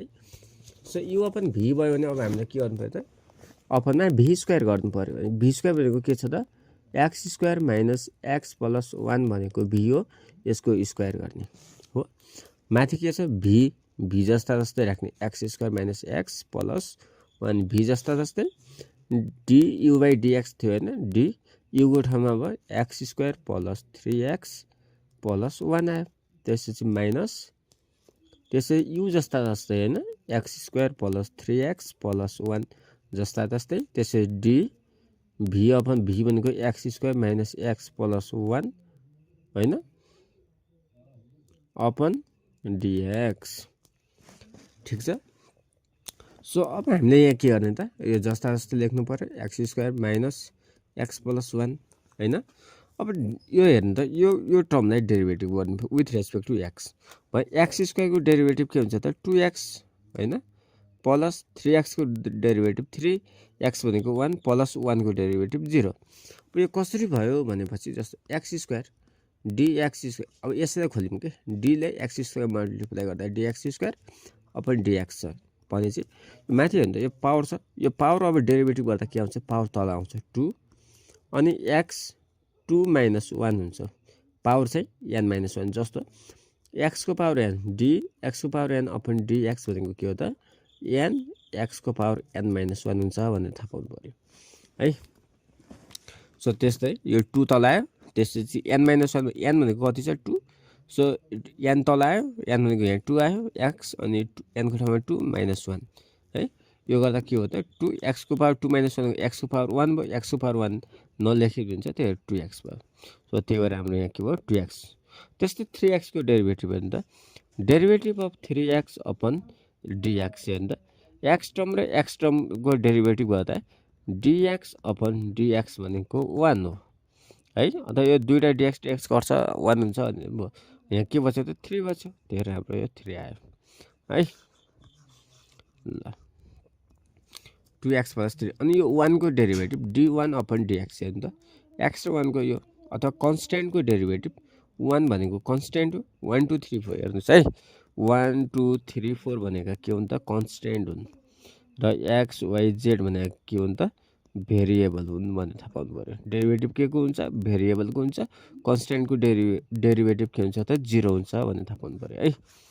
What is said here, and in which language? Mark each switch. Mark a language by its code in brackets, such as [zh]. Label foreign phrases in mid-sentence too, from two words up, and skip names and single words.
[ne] सो u अपन v भयो भने अब हामीले के गर्नु पर्यो त, अपनमा [en] v square [ne] गर्नु पर्यो। [en] v square [ne] भनेको के छ त, [en] x square minus x plus 1 [ne] भनेको v हो, यसको स्क्वायर गर्ने हो। माथि के छ, v भी जस्ता जस्तै राख्ने [en] x square minus x plus 1 [ne] भी जस्ता जस्तै डी यु बाई डिएक्स थियो होइन डी युको ठाउँमा अब [en] x square plus 3x plus 1 [ne] आयो त्यसपछि माइनस त्यसै यु जस्ता जस्तै होइन [en] x square plus 3x plus 1 [ne] जस्ता जस्तै त्यसै डी भी अपन भी भनेको [en] x square minus x plus 1 [ne] होइन अपन डिएक्स ठिक छ सो अब हामीले यहाँ के गर्ने त यो जस्ता जस्तै लेख्नु पर्यो एक्स [en] square minus x plus 1 [ne] होइन अब यो हेर्नु त यो टर्मलाई डेरिभेटिभ गर्नु [en] with respect to x [ne] भयो [en] x squareको [ne] डेरिभेटिभ के हुन्छ त 2x होइन प्लस 3x को डेरिभेटिभ 3x भनेको 1 प्लस 1 को डेरिभेटिभ 0 यो कसरी भयो भनेपछि जस्तो [en] x square dx square [ne] अब यसलाई खोल्यौँ के d लाई [en] x square multiply [ne] गर्दा dx स्क्वायर अपन dx छ भने चाहिँ माथि हेर्नु त यो पावर छ यो पावर अब डेरिभेटिभ गर्दा के आउँछ पावर तल आउँछ 2 अनि x 2 - 1 हुन्छ पावर चाहिँ n - 1 जस्तो x को पावर n d x को पावर n अपन dx भनेको के हो त n x को पावर n - 1 हुन्छ भनेर थाहा पाउनु पर्यो है सो त्यस्तै यो 2 तल आयो त्यसपछि n - 1 n भनेको कति छ 2 सो n तल आयो n भनेको यहाँ 2 आयो x अनि n को ठाउँमा 2 - 1 है यो गर्दा के हो त 2x को पावर 2 - 1 x को पावर 1 भयो x को पावर 1 नलेखेको हुन्छ त्यही 2x भयो सो त्यही भएर हाम्रो यहाँ के भयो 2x त्यस्तै 3x को डेरिभेटिभ हेर्नु त [en] derivative of 3x [ne] अपन dx हेर्नु त x टर्म र x टर्म को डेरिभेटिभ गर्दा dx अपन dx भनेको 1 हो है अथवा यो दुईटा dx dx गर्छ 1 हुन्छ अनि यहाँ के बच्यो त 3 बच्यो त्यही भएर हाम्रो यो 3 आयो है ल 2x + 3 अनि यो 1 को डेरिभेटिभ d1 अपन dx हेर्नु त x र 1 को यो अथवा कन्स्ट्यान्ट को डेरिभेटिभ 1 भनेको कन्स्ट्यान्ट हो 1 2 3 4 हेर्नुस् है 1 2 3 4 भनेका के हुन् त कन्स्ट्यान्ट हुन् र x y z भनेका के हुन् त भेरिएबल हुन् भनेर थाहा पाउनु पर्यो डेरिभेटिभ के को हुन्छ भेरिएबल को हुन्छ कन्स्ट्यान्ट को डेरिभेटिभ के हुन्छ त 0 हुन्छ भनेर थाहा पाउनु पर्यो है